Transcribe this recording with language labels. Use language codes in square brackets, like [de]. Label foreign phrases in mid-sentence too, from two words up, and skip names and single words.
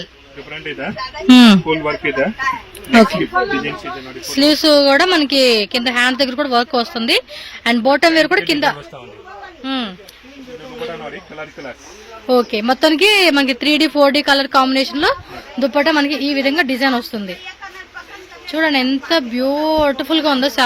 [kn] ಡಿಫರೆಂಟ್ ಇದೆ, [en] full work [kn] ಇದೆ. ಡಿಸೈನ್ಸ್ ಇದೆ ನೋಡಿ. [te] స్లీవ్స్ కూడా మనకి కింద హ్యాండ్ దగ్గర కూడా వర్క్ వస్తుంది. [en] And bottom wear కూడా కింద. [te] ఓకే, మొత్తానికి మనకి 3D 4D [en] colour combination [te] లో దుప్పట మనకి ఈ విధంగా డిజైన్ వస్తుంది. చూడండి ఎంత బ్యూటిఫుల్ గా ఉందో.